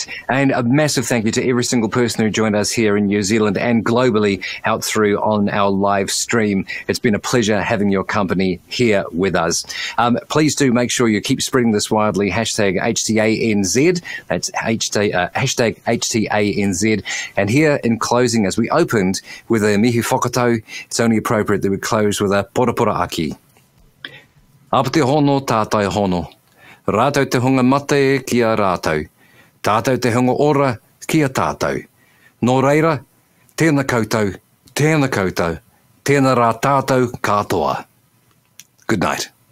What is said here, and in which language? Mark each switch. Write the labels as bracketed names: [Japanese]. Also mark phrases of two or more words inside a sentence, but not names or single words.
[English] And a massive thank you to every single person who joined us here in New Zealand and globally out through on our live stream. It's been a pleasure having your company here with us. Please do make sure you keep spreading this widely. Hashtag HTANZ. That's hashtag HTANZ. And here in closing, as we opened with a [Māori] mihi whakatau, [English] it's only appropriate that we close with a [Māori] porapora aki. Apate hono, tātai hono. Rātou te hunga mate kia rātou. Tātou te hunga ora kia tātou. Nō reira, tēnā koutou, tēnā koutou, tēnā rā tātou katoa. [English] Good night.